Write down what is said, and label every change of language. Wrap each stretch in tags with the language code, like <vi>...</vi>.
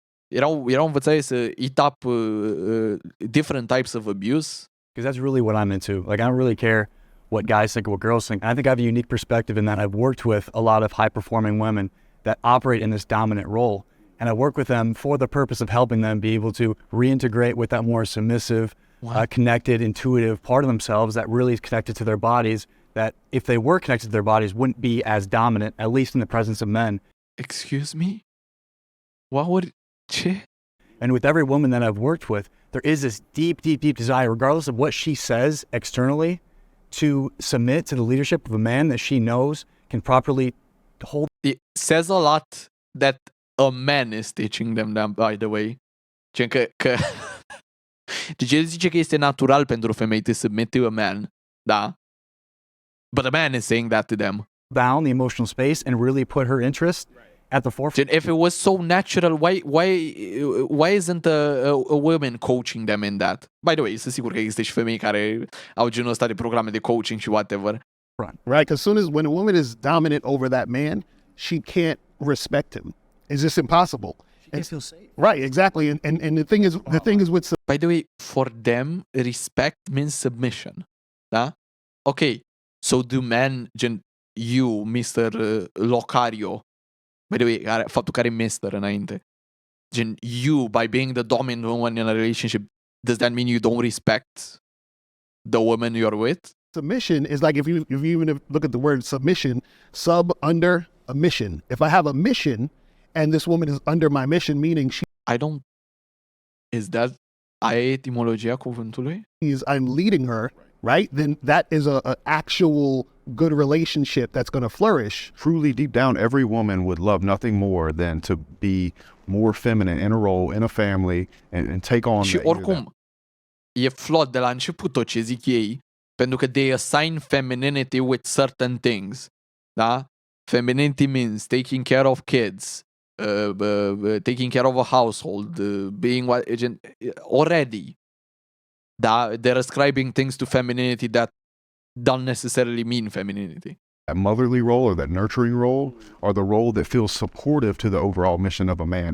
<ro>Erau învățate să</ro> <en>eat up different types of abuse. Because that's really what I'm into. Like, I don't really care what guys think or what girls think. And I think I have a unique perspective in that I've worked with a lot of high-performing women that operate in this dominant role. And I work with them for the purpose of helping them be able to reintegrate with that more submissive, connected, intuitive part of themselves that really is connected to their bodies, that if they were connected to their bodies wouldn't be as dominant, at least in the presence of men. Excuse me?</en> <ro>Ce?</ro> <en>And with every woman that I've worked with, there is this deep, deep, deep desire, regardless of what she says externally, to submit to the leadership of a man that she knows can properly hold. It says a lot that a man is teaching them that, by the way.</en> <ro>Gen că deci el zice că este natural pentru femei</ro> <en>to submit to a man,</en> <ro>da?</ro> <en>But a man is saying that to them. Down the emotional space and really put her interest at the forefront.</en> <ro>Gen,</ro> <en>if it was so natural, why isn't a woman coaching them in that? By the way,</en> <ro>sunt sigur că există și femei care au genul ăsta de programe de coaching și whatever.</ro> <en>Right? As soon as when a woman is dominant over that man, she can't respect him. It's just impossible. She can't feel safe. Right, exactly. And the thing is with By the way, for them, respect means submission.</en> <ro>Da?</ro> <en>Okay, so do men,</en> <ro>gen,</ro> <en>you, Mr. Locario, by the way,</en> <ro>faptul că are Mr. înainte, gen,</ro> <en>you, by being the dominant woman in a relationship, does that mean you don't respect the woman you're with? submission is like if you even look at the word submission, sub, under, a mission. If I have a mission and this woman is under my mission, meaning Is that</en> <ro>aia etimologia cuvântului?</ro> <en>I'm leading her, right? Then that is a actual good relationship that's going to flourish. Truly, deep down, every woman would love nothing more than to be more feminine in a role, in a family, and take on.</en> <ro>Și oricum, e flot de la început tot ce zic ei, pentru că</ro> <en>they assign femininity with certain things,</en> <ro>da?</ro> <en>Femininity means taking care of kids, taking care of a household, being already.</en> <ro>Da?</ro> <en>They're ascribing things to femininity that don't necessarily mean femininity. That motherly role or that nurturing role or the role that feels supportive to the overall mission of a man.</en>